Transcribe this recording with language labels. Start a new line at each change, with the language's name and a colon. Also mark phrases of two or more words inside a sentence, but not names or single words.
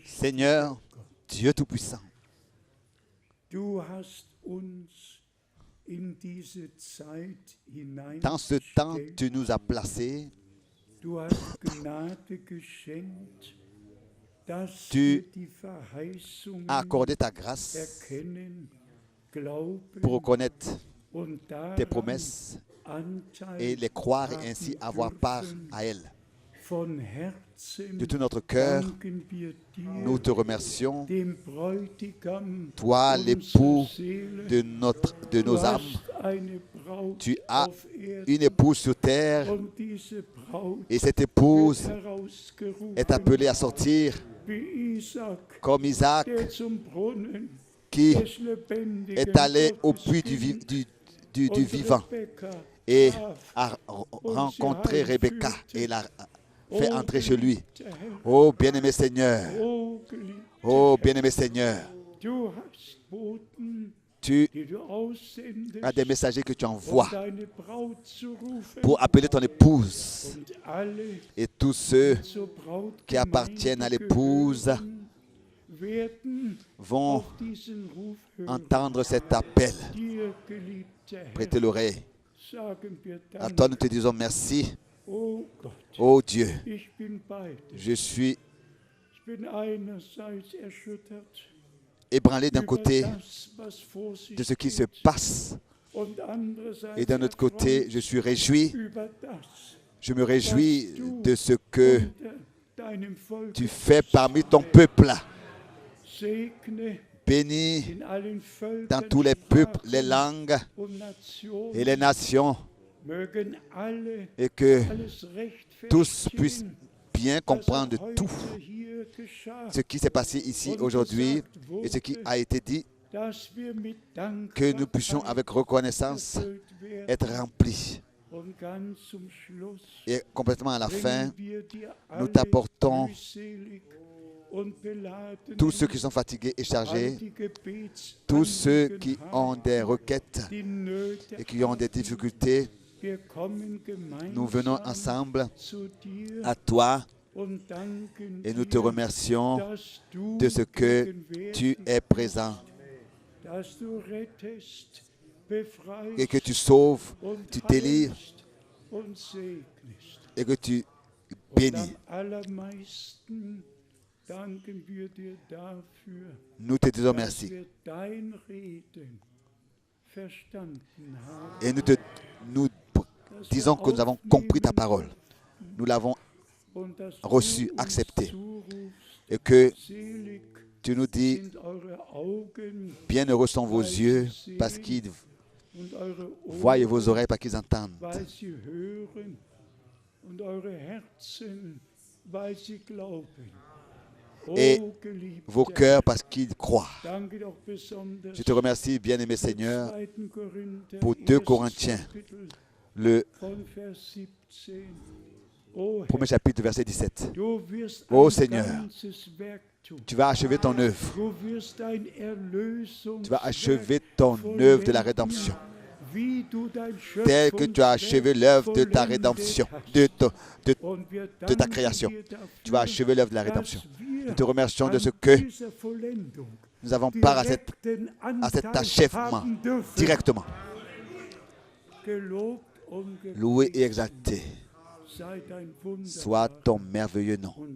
French: Seigneur, Dieu Tout-Puissant,
German: du hast uns in diese Zeit
French: dans ce temps,
German: hineingestellt.
French: tu nous as placés,
German: Du hast Gnade geschenkt, dass
French: Tu
German: wir die Verheißungen
French: as accordé ta grâce
German: erkennen, glauben
French: pour reconnaître
German: und
French: tes
German: daran
French: promesses
German: Anteil
French: et les croire et
German: haben
French: ainsi avoir part
German: dürfen.
French: à elles.
German: Von Herzen
French: De tout notre cœur,
German: danken wir
French: nous
German: dir,
French: te remercions,
German: dem Bräutigam
French: toi
German: unserer
French: l'époux
German: Seele.
French: de
German: Du
French: nos âmes.
German: hast eine Braut
French: Tu as
German: auf Erden
French: une épouse sur terre
German: und diese Braut
French: et cette
German: wird
French: épouse
German: herausgerufen,
French: est appelée à sortir
German: wie Isaac,
French: comme Isaac
German: der zum Brunnen
French: qui
German: des lebendigen
French: est allé au
German: Gottes
French: puits
German: ging
French: du
German: und
French: vivant
German: Rebekka
French: et
German: traf.
French: a rencontré Rebecca et l'a fait
German: Oh,
French: entrer chez lui.
German: geliebter Herr,
French: Oh bien-aimé Seigneur,
German: oh, geliebter
French: oh
German: Herr,
French: bien-aimé Seigneur,
German: du hast Boten,
French: tu
German: die du aussendest,
French: as des messagers que tu
German: um
French: envoies
German: deine Braut zu rufen,
French: pour appeler ton épouse
German: und alle,
French: et tous ceux
German: die zur
French: qui appartiennent à
German: Brautgemeinde
French: l'épouse
German: gehören, werden
French: vont
German: auf diesen Ruf hören.
French: entendre cet appel.
German: Dir, geliebter Herr,
French: Prêtez l'oreille.
German: sagen wir
French: À
German: Dank.
French: toi, nous te disons merci.
German: Oh Gott,
French: Oh Dieu,
German: ich bin bei dir.
French: je suis
German: Ich bin einerseits erschüttert
French: ébranlé d'un
German: über
French: côté
German: das, was vor sich
French: de ce qui se
German: geht,
French: passe
German: und andererseits
French: et d'un autre côté,
German: erfreut
French: je suis réjoui.
German: über das,
French: Je me réjouis de ce que
German: unter deinem Volk
French: tu fais parmi ton peuple.
German: segne
French: Bénis
German: in allen Völkern,
French: dans tous les peuples, les
German: Sprachen
French: langues
German: und Nationen,
French: et les nations
German: mögen alle
French: et que
German: alles recht
French: tous puissent
German: verstehen,
French: bien
German: was
French: comprendre
German: heute
French: tout
German: hier geschah,
French: ce qui s'est passé ici aujourd'hui et ce qui a été dit,
German: dass wir mit
French: que nous puissions
German: Dankbarkeit
French: avec reconnaissance
German: erfüllt werden.
French: être remplis.
German: Und ganz zum Schluss
French: Et complètement à la fin,
German: bringen wir dir
French: nous
German: alle
French: t'apportons
German: mühselig und beladenen,
French: tous ceux qui sont fatigués et
German: alle
French: chargés,
German: die
French: tous ceux
German: Gebetsanliegen
French: qui
German: haben,
French: ont des requêtes
German: die Nöte
French: et qui ont des difficultés.
German: Wir kommen gemeinsam
French: Nous venons ensemble
German: zu dir
French: à toi
German: und danken
French: et nous te
German: dir,
French: remercions
German: dass du
French: de ce que
German: gegenwärtig
French: tu es présent
German: dass du rettest, befreist
French: et que tu sauves,
German: und
French: tu délivres
German: heilst und segnest.
French: et que tu
German: Und
French: bénis.
German: am allermeisten danken wir dir dafür,
French: Nous te disons
German: dass
French: merci
German: wir dein Reden verstanden haben.
French: et nous disons que nous avons compris ta parole. Nous l'avons
German: Und dass
French: reçu,
German: du uns
French: accepté.
German: zurufst,
French: et que
German: selig
French: tu nous dis,
German: sind eure Augen
French: bienheureux sont vos yeux parce qu'ils
German: und eure
French: voient et
German: Ohren,
French: vos oreilles parce qu'ils entendent.
German: weil sie hören, und eure Herzen, weil sie glauben.
French: Et
German: Oh, geliebter
French: vos cœurs parce qu'ils croient.
German: danke doch besonders
French: Je te remercie, bien-aimé
German: für
French: Seigneur,
German: 2. Korinther,
French: pour 2
German: erstes
French: Corinthiens,
German: Kapitel
French: le
German: von Vers 17. Oh,
French: premier chapitre, verset 17.
German: du wirst
French: Oh,
German: ein
French: Seigneur,
German: ganzes Werk tun.
French: Tu vas achever ton œuvre.
German: Du wirst dein Erlösungswerk
French: Tu vas achever ton œuvre de la rédemption.
German: wie du dein
French: Tel que tu as achevé l'œuvre de ta rédemption, de ta création. Tu vas achever l'œuvre de la rédemption. Nous te remercions de ce que nous avons part à cet achèvement directement. Loué et exalté soit ton merveilleux nom.